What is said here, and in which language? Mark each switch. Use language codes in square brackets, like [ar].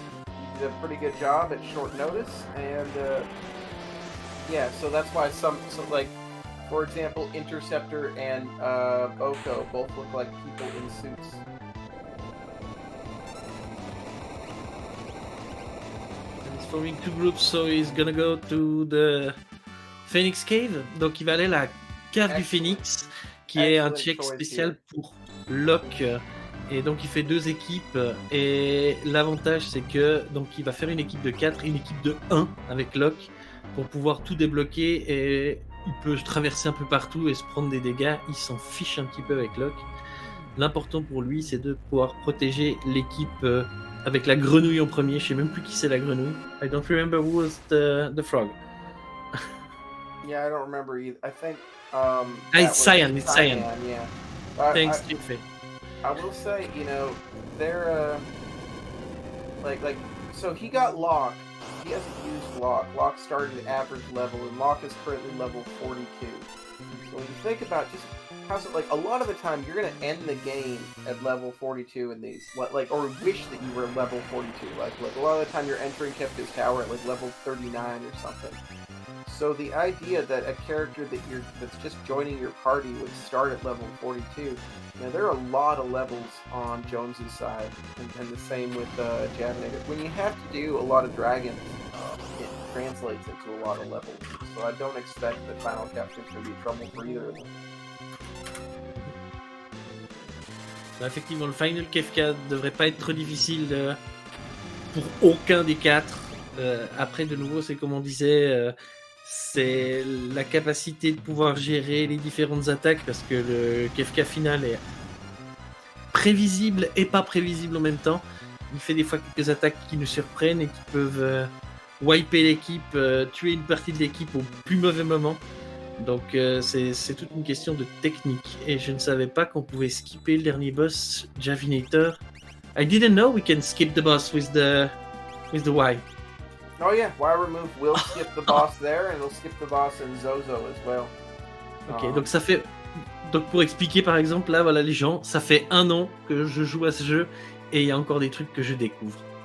[en] He did a pretty good job at short notice. And yeah, so that's why some like, for example, Interceptor and Oko both look like people in suits. He's forming 2 groups, so he's gonna go to the Phoenix Cave. [fr] Donc il va aller à la cave du Phoenix, qui est un check spécial pour Locke. Et donc il fait 2 équipes. Et l'avantage c'est que donc il va faire une équipe de 4 et une équipe de 1 avec Locke pour pouvoir tout débloquer, et il peut traverser un peu partout et se prendre des dégâts. Il s'en fiche un petit peu avec Locke. L'important pour lui, c'est de pouvoir protéger l'équipe avec la grenouille en premier. Je sais même plus qui c'est la grenouille. [en] I don't remember who was the frog. Yeah, I don't remember either. I think It's Cyan. It's Cyan. Yeah. Thanks, Jefe. I will say, they're like so he got Locke. He hasn't used Locke. Locke started at average level, and Locke is currently level 42. So when you think about just how's it like, a lot of the time you're gonna end the game at level 42 in these, or wish that you were level 42. Like a lot of the time you're entering Kefka's tower at like level 39 or something. So the idea that a character that's just joining your party would start at level 42, there are a lot of levels on Jones's side, and the same with Javinat0r. When you have to do a lot of dragons, it translates into a lot of levels. So I don't expect that Final Captain's going to be trouble for either of them. [fr] Effectivement, le Final Kefka devrait pas être trop difficile pour aucun des quatre. Après, de nouveau, c'est comme on disait, c'est la capacité de pouvoir gérer les différentes attaques, parce que le Kefka final est prévisible et pas prévisible en même temps. Il fait des fois quelques attaques qui nous surprennent et qui peuvent wiper l'équipe, tuer une partie de l'équipe au plus mauvais moment. Donc c'est toute une question de technique. Et je ne savais pas qu'on pouvait skipper le dernier boss, javinat0r. [en] I didn't know we can skip the boss with the Y. Oh yeah, Y remove will skip the boss there, and it'll skip the boss in Zozo as well. [fr] Ok, donc ça fait... Donc pour expliquer par exemple, là voilà les gens, ça fait 1 an que je joue à ce jeu et il y a encore des trucs que je découvre.